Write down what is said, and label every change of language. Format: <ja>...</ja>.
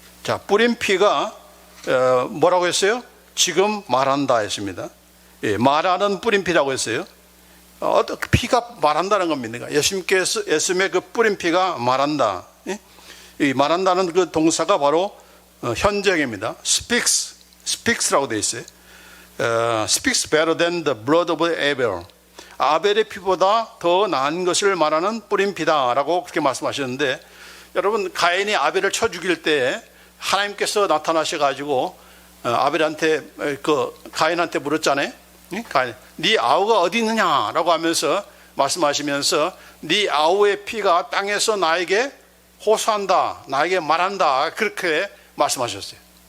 <ko>자, 뿌린 피가 뭐라고 했어요? 지금 말한다 했습니다. 말하는 뿌린 피라고 했어요. 피가 말한다는 겁니다. 예수님의 그 뿌린 피가 말한다. 이 말한다는 그 동사가 바로 현재입니다. speaks라고 되어 있어요.</ko> <en>speaks better than the blood of Abel.</en> <ko>아벨의 피보다 더 나은 것을 말하는 뿌린 피다라고 그렇게 말씀하셨는데, 여러분, 가인이 아벨을 쳐 죽일 때 하나님께서 나타나셔가지고 아벨한테 가인한테 물었잖아요. 네 아우가 어디 있느냐라고 하면서 말씀하시면서 네 아우의 피가 땅에서 나에게 호소한다, 나에게 말한다, 그렇게 말씀하셨어요.</ko>